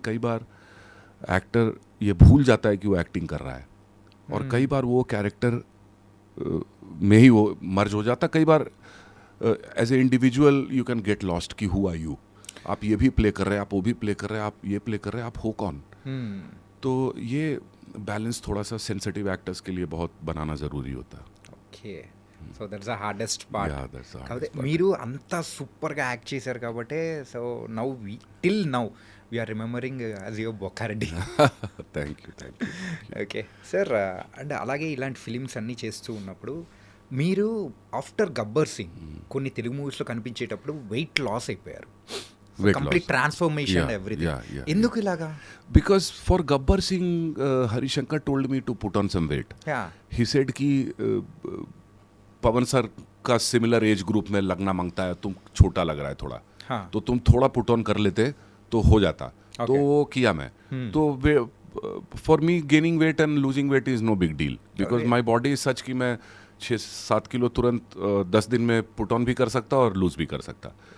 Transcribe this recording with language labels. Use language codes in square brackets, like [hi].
[hi] कई बार एक्टर ये भूल जाता है कि वो एक्टिंग कर रहा है और कई बार वो कैरेक्टर में ही वो मर्ज हो जाता. कई बार [en] as a individual you can get lost कि who are you, [hi] आप ये भी प्ले कर रहे हैं, आप वो भी प्ले कर रहे हैं, आप ये प्ले कर रहे हैं, आप हो कौन। तो ये बैलेंस थोड़ा सा सेंसिटिव एक्टर्स के लिए बहुत बनाना ज़रूरी होता है। [en] Okay so that's the hardest part. Yeah, that's the [te] కాకపోతే [en] hardest part. [te] మీరు అంత సూపర్గా యాక్ట్ చేశారు కాబట్టి so now till now we are remembering as your బొక్కారెడ్డి. [en] Thank you. [te] Okay sir, and అలాగే ఇలాంటి ఫిలిమ్స్ అన్నీ చేస్తూ ఉన్నప్పుడు మీరు ఆఫ్టర్ గబ్బర్ సింగ్ కొన్ని తెలుగు మూవీస్లో కనిపించేటప్పుడు వెయిట్ లాస్ అయిపోయారు. [en] Weight [te] complete [en] loss. Transformation Yeah, everything. yeah. [te] ఎందుకు ఇలాగా? [en] Because for Gabbar Singh, Harishankar told me to put on some weight. Yeah He said [hi] कि पवन सर का सिमिलर एज ग्रुप में लगना मांगता है, तुम छोटा लग रहा है थोड़ा, हाँ. तो तुम थोड़ा पुट ऑन कर लेते तो हो जाता. तो वो किया मैं. तो [en] for me gaining weight and losing weight is no big deal, because my body is such [hi] कि मैं 6-7 किलो तुरंत 10 दिन में पुट ऑन भी कर सकता और लूज भी कर सकता.